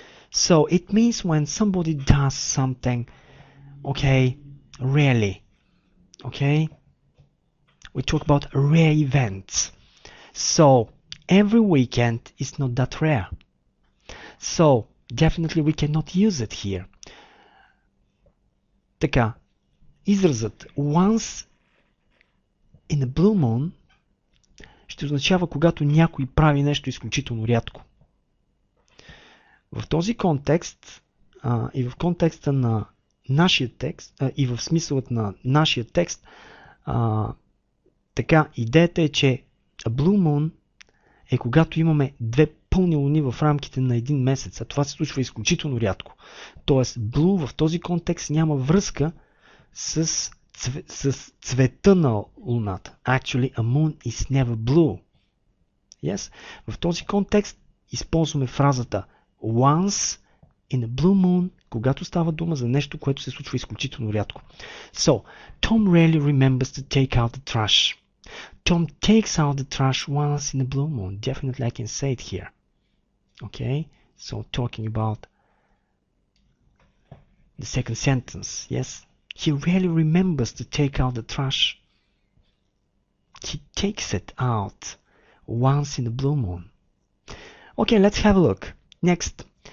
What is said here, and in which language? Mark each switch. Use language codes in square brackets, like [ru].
[en] So it means when somebody does something, okay, rarely, okay? We talk about rare events. So every weekend is not that rare. So definitely we cannot use it here. [bg] Така, изразът [en] once in a blue moon [bg] ще означава когато някой прави нещо изключително рядко. В този контекст и в контекста на нашия текст и в смисълът на нашия текст, така, идеята е, че [en] a blue moon [bg] е когато имаме 2 пълни луни в рамките на 1 месец, а това се случва изключително рядко. Тоест, blue в този контекст няма връзка с цвета на луната. [en] Actually, a moon is never blue. Yes? [bg] В този контекст използваме фразата [en] once in a blue moon, [bg] когато става дума за нещо, което се случва изключително рядко. [en] So, Tom rarely remembers to take out the trash. Tom takes out the trash once in a blue moon. Definitely I can say it here. Okay? So, talking about the second sentence. Yes? He rarely remembers to take out the trash. He takes it out once in a blue moon. Okay, let's have a look. Next.